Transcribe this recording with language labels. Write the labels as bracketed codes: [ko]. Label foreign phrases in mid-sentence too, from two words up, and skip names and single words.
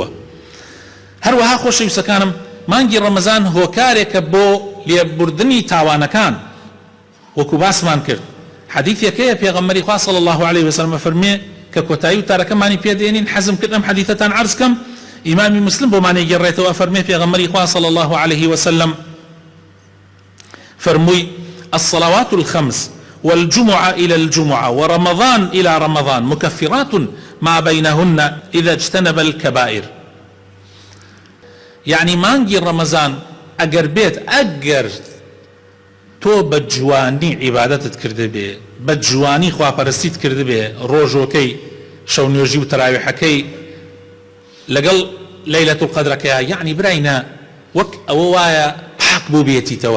[ckb] هەروەها خۆشەویستەکانم مانگی ڕەمەزان هۆکارێکە بۆ لێبوردنی تاوانەکان وەکو باسمان کرد حەدیثێکەیە پێغەمبەری خوا [ar] صلی الله عليه وسلم [ckb] فەرمێ کە کۆتایی و تارەکەمانی پێدێنین حەزم کردم حەدیثەتان عەرز کەم ئیمامی مسلم بۆمانی گەڕێتەوە فەرمێ پێغەمبەری خوا [ar] صلی الله عليه وسلم فەرمووی الصلوات الخمس والجمعة إلى الجمعة ورمضان إلى رمضان مكفرات ما بينهن إذا اجتنب الكبائر. [ckb] يعني مانگی ڕەمەزان ئەگەر بێت ئەگەر تۆ بە جوانی عیبادەتت کرده بێ بە جوانی خواپەرستیت کرده بێ ڕۆژۆکەی شەونێژی و تەراویحەکەی لەگەڵ لەیلەت القەدرەکەیە یعنی برایە وەک ئەوە وایە حەق بۆ بێتیتەوە.